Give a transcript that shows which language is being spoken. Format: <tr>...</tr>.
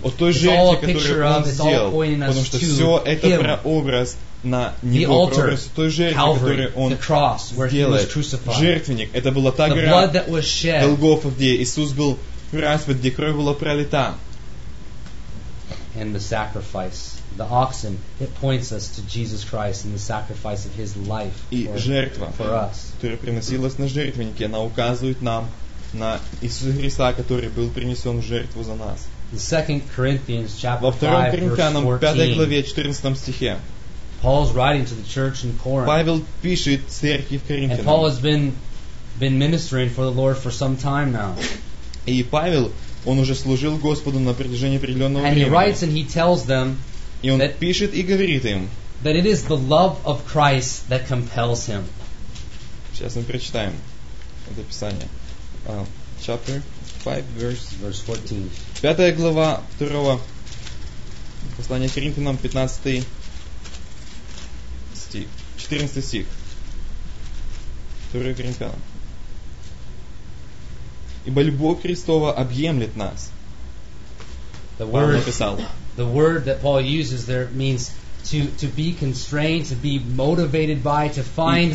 <ru>О той жертве, которую Он сделал. Потому что все это прообраз на Него, прообраз той жертвы, которую Он сделает. Жертвенник. Это была та гора Голгофа, где Иисус был распят, где кровь была пролита.</ru> <en>And the sacrifice. The oxen, it points us to Jesus Christ and the sacrifice of His life for us.</en> <ru>Которая приносилась на жертвеннике, она указывает нам на Иисуса Христа, который был принесен в жертву за нас.</ru> <en>The Second Corinthians chapter</en> <ru>во втором Коринфянам, 5 главе, 14 стихе.</ru> <en>Paul's writing to the church in Corinth.</en> <ru>Павел пишет церкви в Коринфе.</ru> <en>And Paul has been ministering for the Lord for some time now.</en> <ru>И Павел, он уже служил Господу на протяжении определенного времени.</ru> <en>And he writes and he tells them.</en> <ru>И он пишет и говорит им.</ru> <en>That it is the love of Christ that compels him.</en> <ru>Сейчас мы прочитаем это писание.</ru> <en>Chapter 5, verse 14.</en> <ru>Пятая глава второго послания к Коринфянам, 15 стих. 14 стих. Второе Коринфянам. Ибо любовь Христова объемлет нас. Павел написал.</ru> <en>The word that Paul uses there means to be constrained, to be motivated by, to find</en>